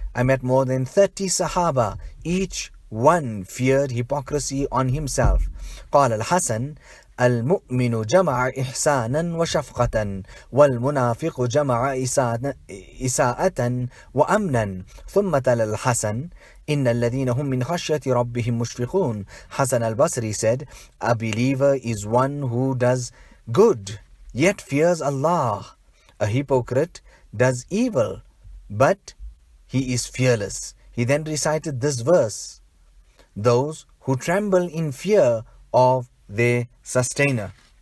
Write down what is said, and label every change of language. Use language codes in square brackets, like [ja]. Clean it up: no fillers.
[en] I met more than 30 Sahaba, each one feared hypocrisy on himself. [ar] قال الحسن المؤمن جمع إحسانا وشفقة والمنافق جمع إساءة وأمنا. ثم تلا الحسن إن الذين هم من خشية ربهم مشفقون. [en] Hasan al-Basri said, a believer is one who does good yet fears Allah. A hypocrite does evil but he is fearless. He then recited this verse, those who tremble in fear of their sustainer.